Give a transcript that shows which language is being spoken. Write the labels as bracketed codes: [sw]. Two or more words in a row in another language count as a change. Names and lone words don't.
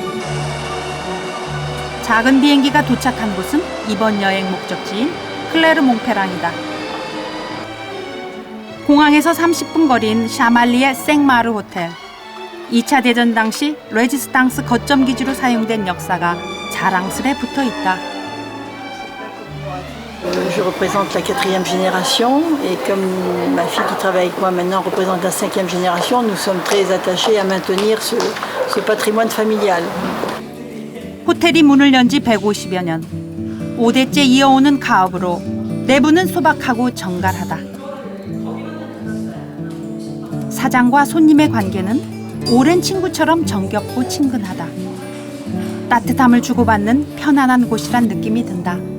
[ko] 작은 비행기가 도착한 곳은 이번 여행 목적지인 클레르몽페랑이다. 공항에서 30분 거리인 샤말리의 생마르 호텔. 2차 대전 당시 레지스탕스 거점 기지로 사용된 역사가 자랑스레 붙어 있다. [fr] Je représente la 4e génération et comme ma fille qui travaille avec moi maintenant représente la 5e génération, nous sommes très attachés à maintenir ce patrimoine familial. [ko] 호텔이 문을 연 지 150여 년. 5대째 이어오는 가업으로 내부는 소박하고 정갈하다. 사장과 손님의 관계는 오랜 친구처럼 정겹고 친근하다. 따뜻함을 주고받는 편안한 곳이란 느낌이 든다.